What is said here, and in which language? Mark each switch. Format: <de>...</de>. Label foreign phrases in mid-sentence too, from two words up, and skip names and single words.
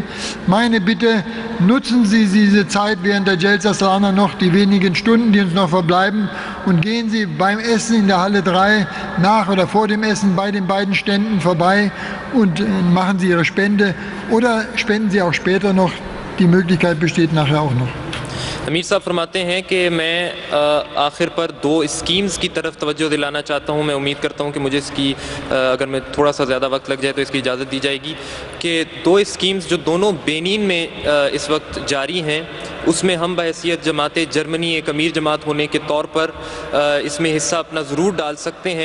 <de>Meine Bitte, nutzen Sie diese Zeit während der Jalsa Salana noch, die wenigen Stunden, die uns noch verbleiben, und gehen Sie beim Essen in der Halle 3 nach oder vor dem Essen bei den beiden Ständen vorbei und machen Sie Ihre Spende oder spenden Sie auch später noch. Die Möglichkeit besteht nachher auch noch.</de> <ur>امیر صاحب فرماتے ہیں کہ میں آخر پر دو اسکیمز کی طرف توجہ دلانا چاہتا ہوں. میں امید کرتا ہوں کہ مجھے اس کی اگر میں تھوڑا سا زیادہ وقت لگ جائے تو اس کی اجازت دی جائے گی کہ دو اسکیمز جو دونوں بینن میں اس وقت جاری ہیں، اس میں ہم بحیثیت جماعت جرمنی ایک امیر جماعت ہونے کے طور پر اس میں حصہ اپنا ضرور ڈال سکتے ہیں.</ur>